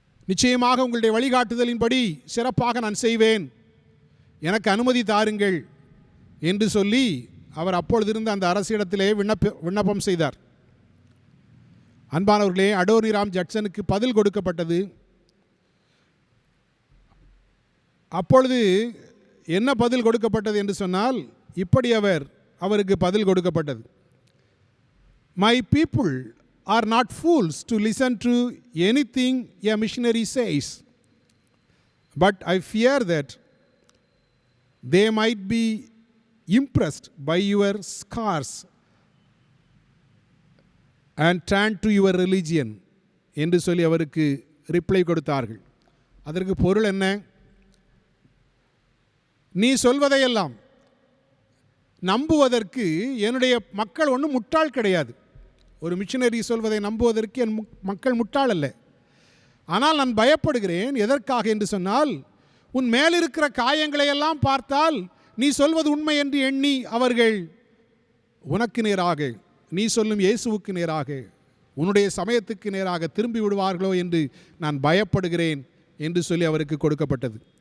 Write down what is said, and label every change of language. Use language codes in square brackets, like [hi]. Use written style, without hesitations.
[ta] நிச்சயமாக உங்களுடைய வழிகாட்டுதலின்படி சிறப்பாக நான் செய்வேன், எனக்கு அனுமதி தாருங்கள் என்று சொல்லி அவர் அப்பொழுது இருந்த அந்த அரசிடத்திலே விண்ணப்பம் செய்தார். அன்பானவர்களே, அடோனிராம் ஜட்சனுக்கு பதில் கொடுக்கப்பட்டது. அப்பொழுது என்ன பதில் கொடுக்கப்பட்டது என்று சொன்னால், இப்படி அவருக்கு பதில் கொடுக்கப்பட்டது. [en] my people are not fools to listen to anything a missionary says, but I fear that they might be impressed by your scars and turn to your religion [ta] என்று சொல்லி அவருக்கு ரிப்ளை கொடுத்தார்கள். அதற்கு பொருள் என்ன? நீ சொல்வதையெல்லாம் நம்புவதற்கு என்னுடைய மக்கள் ஒன்றும் முட்டாள் கிடையாது. ஒரு மிஷனரி சொல்வதை நம்புவதற்கு என் மக்கள் முட்டாள் அல்ல. ஆனால் நான் பயப்படுகிறேன். எதற்காக என்று சொன்னால், உன் மேலிருக்கிற காயங்களையெல்லாம் பார்த்தால் நீ சொல்வது உண்மை என்று எண்ணி அவர்கள் உனக்கு நேராக, நீ சொல்லும் இயேசுவுக்கு நேராக, உன்னுடைய சமயத்துக்கு நேராக திரும்பி விடுவார்களோ என்று நான் பயப்படுகிறேன் என்று சொல்லி அவருக்கு கொடுக்கப்பட்டது.